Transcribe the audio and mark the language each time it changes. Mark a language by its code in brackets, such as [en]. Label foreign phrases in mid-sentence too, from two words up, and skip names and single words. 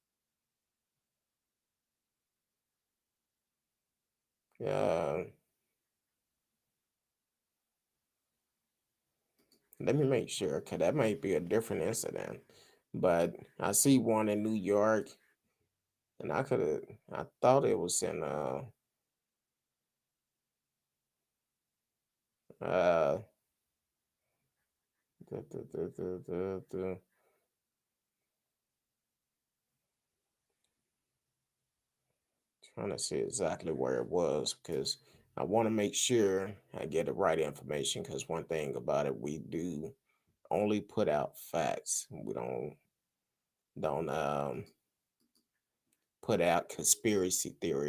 [en] Uh, Let me make sure, cause that might be a different incident. But I see one in New York, and I thought it was in uh duh, duh, duh, duh, duh, duh. Trying to see exactly where it was because I want to make sure I get the right information. Because one thing about it, we do only put out facts. We don't put out conspiracy theory.